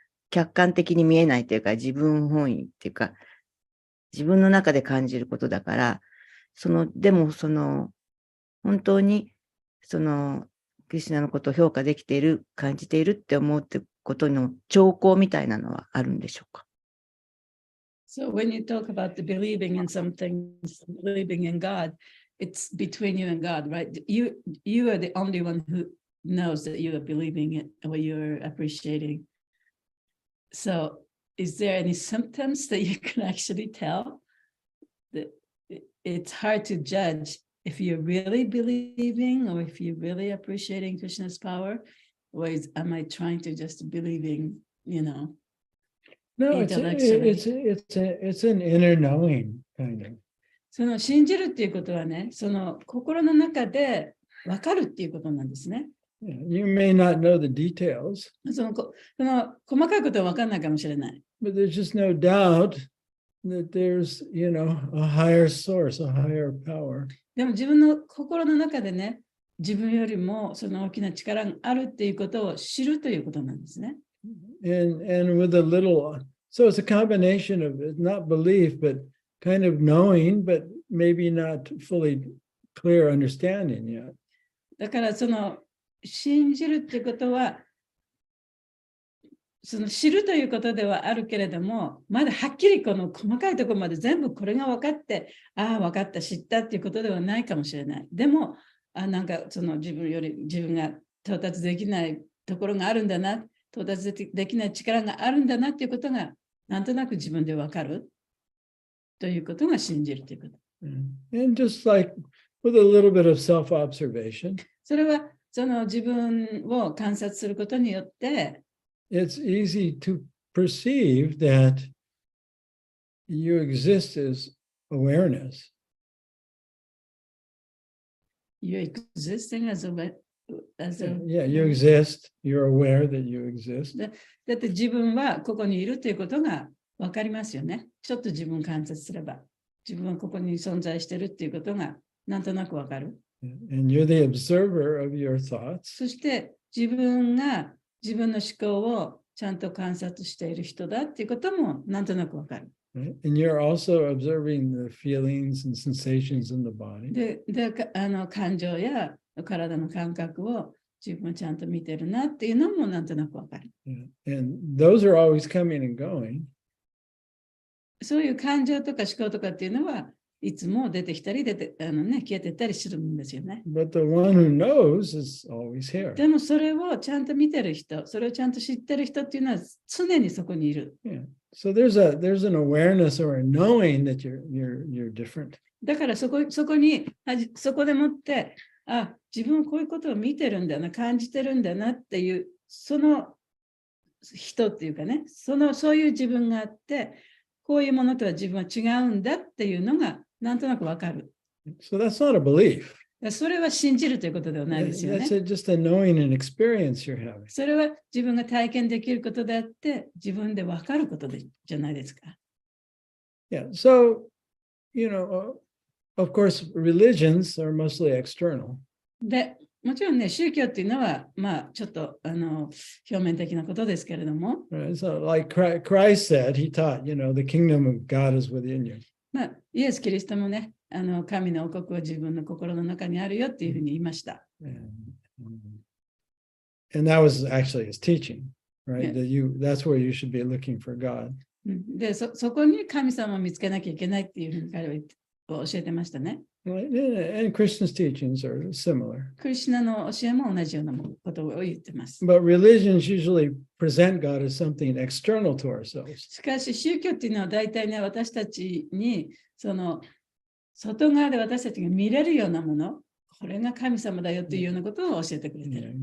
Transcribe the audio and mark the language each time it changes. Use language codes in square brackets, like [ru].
[ja] 客観的に見えないというか、自分本位っていうか、自分の中で感じることだから、でも本当に、クリシュナのことを評価できている、感じているって思うってことの兆候みたいなのはあるんでしょうか？ [en] So when you talk about the believing in something, believing in God, it's between you and God, right? You are the only one who knows that you are believing it or you're appreciating. So is there any symptoms that you can actually tell that it's hard to judge if you're really believing or if you're really appreciating Krishna's power, or am I trying to just believing, No, intellectually. it's an inner knowing kind of. [ja] その信じるっていうことはね、その心の中で分かるっていうことなんですね。 [en] You may not know the details, [ja] その細かいことは分かんないかもしれない。 [en] but there's just no doubt that there's, a higher source, a higher power. [ja] でも自分の心の中でね、自分よりもその大きな力があるっていうことを知るということなんですね。 [en] And with a little, so it's a combination of not belief, but kind of knowing, but maybe not fully clear understanding yet. [ja] だからその信じるっていうことは、その知るということではあるけれども、まだはっきりこの細かいところまで全部これが分かって、ああ、分かった、知ったっていうことではないかもしれない。でも、なんかその自分が到達できないところがあるんだな、到達できない力があるんだなっていうことが、なんとなく自分で分かるということが信じるということ。 [en] And just like with a little bit of self-observation. [ja] それはその自分を観察することによって、 [en] it's easy to perceive that you exist as awareness. You existing as a Yeah, you exist. You're aware that you exist. [ja] だって自分はここにいるということが分かりますよね。ちょっと自分を観察すれば、自分はここに存在しているっていうことがなんとなく分かる。 [en] And you're the observer of your thoughts. [ja] そして自分が自分の思考をちゃんと観察している人だっていうこともなんとなく分かる。 [en] Right? And you're also observing the feelings and sensations in the body. [ja] で、感情や体の感覚を自分はちゃんと見てるなっていうのもなんとなく分かる。 [en] Yeah. And those are always coming and going. [ja] そういう感情とか思考とかっていうのはいつも出てきたり消えてったりするんですよね。 [en] But the one who knows is always here. [ja] でもそれをちゃんと見てる人、それをちゃんと知ってる人っていうのは常にそこにいる。 [en] Yeah. So there's an awareness or a knowing that you're different. [ja] だからそこでもって、自分はこういうことを見てるんだな、感じてるんだなっていう、その人っていうかね、そういう自分があって、こういうものとは自分は違うんだっていうのがなんとなくわかる。 [en] So that's not a belief. [ja] それは信じるということではないですよね。 [en] That's just a knowing and experience you're having. [ja] それは自分が体験できることであって、自分でわかることじゃないですか。 [en] Yeah. So, of course, religions are mostly external. [ja] で、もちろんね、宗教っていうのは、ちょっと表面的なことですけれども。 [en] Right? So, like Christ said, he taught, the kingdom of God is within you. [ja] イエス・キリストもね、神の王国は自分の心の中にあるよっていうふうに言いました。 [en] And that was actually his teaching, right? Yeah. That's where you should be looking for God. [ja] で、そこに神様を見つけなきゃいけないっていうふうに彼は教えてましたね。 [en] Right? And Christian's teachings are similar. [ja] クリシュナの教えも同じようなことを言ってます。 [en] But religions usually present God as something external to ourselves. [ja] しかし宗教っていうのは大体ね、私たちにその外側で私たちが見れるようなもの、これが神様だよっていうようなことを教えてくれてる。